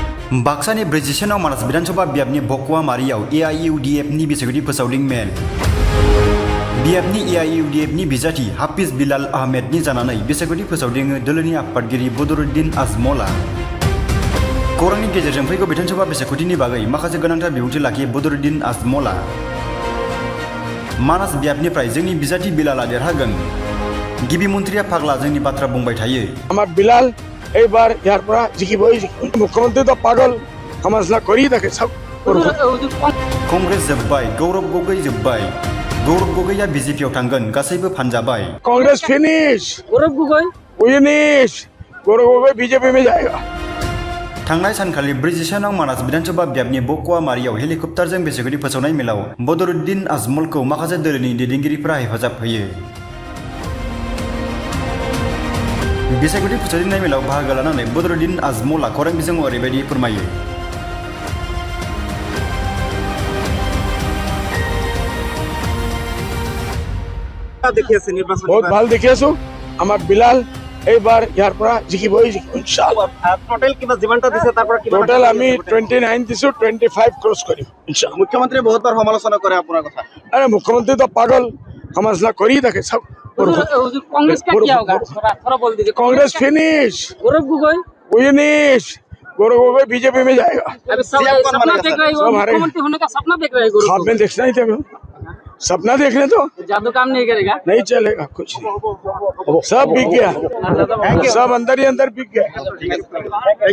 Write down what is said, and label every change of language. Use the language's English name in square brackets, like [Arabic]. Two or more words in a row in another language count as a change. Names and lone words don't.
[Bodo] बाक्सानि ब्रैजिसेनाव मानास विधानसभा बियाबनि बकवा मारियाव एआईइउडीएफ नि बिसायख'थि फोसावदिं मेल बियाबनि एआईइउडीएफ नि बिजाथि हाफिज बिलाल आहमेदनि जानानै बिसायख'थि फोसावदिङो दोलोनि आफादगिरि बदरुद्दिन आजमलआ खौरांनि गेजेरजों फैगौ विधानसभा बिसायख'थिनि बागै माखासे गोनांथार बिबुंथि लाखियो बदरुद्दिन आजमलआ मानास बियाबनिफ्राय जोंनि बिजाथि बिलालआ देरहागोन गिबि मन्थ्रिया फाग्ला जोंनि बाथ्रा बुंबाय थायो [Assamese] আমার বিলাল এইবার ইয়ার পরা জিকিবই মুখ্যমন্ত্রী তো পাগল সমাজলা করি থাকে সব [Bodo] कंग्रेस जोब्बाय गौरव गगৈ जोब्बाय गौरव गगैया बीजेपीआव थांगोन गासैबो फानजाबाय [Hindi] कांग्रेस फिनिश गौरव गगৈ फिनिश गौरव गगৈ बीजेपी में जाएगा [Bodo] थांनाय सानखालि ब्रैजिसेनाव मानास विधानसभा बियाबनि बकवा मारियाव हेलिकप्टारजों बिसायख'थि फोसावनाय मेलाव बदरुद्दिन आजमलखौ माखासे दोलोनि दैदेनगिरिफोरा हेफाजाब होयो बिसायख'थि फोसावदिंनाय मेलाव बाहागो लानानै बदरुद्दिन आजमलआ खौरां बिजोङाव ओरैबायदि फोरमायो [Assamese] बहुत ভাল দেখি আছো আমার বিলাল এইবার ইয়ার পরা জিকিবই [Arabic] إن شاء الله [Assamese] টোটাল কিবা যিমানটা দিছে তাৰ পৰা কিবা টোটাল আমি 29 দিছো 25 ক্রস করি [Arabic] إن شاء الله [Assamese] মুখ্যমন্ত্রী বহুতবাৰ সমালোচনা কৰে আপোনাৰ কথা আরে মুখ্যমন্ত্রী তো পাগল সমাজলা করি থাকে সব [Hindi] कांग्रेस का क्या होगा थोड़ा बोल दीजिए कांग्रेस फिनिश गौरव गगৈ फिनिश गौरव गगৈ बीजेपी में जाएगा अभी सपना देख रहे हो मुख्यमंत्री होने का सपना देख रहे हो ख्वाब में देखना ही था सपना देखने तो जादू काम नहीं करेगा नहीं चलेगा कुछ सब बिक गया सब अंदर ही अंदर बिक गया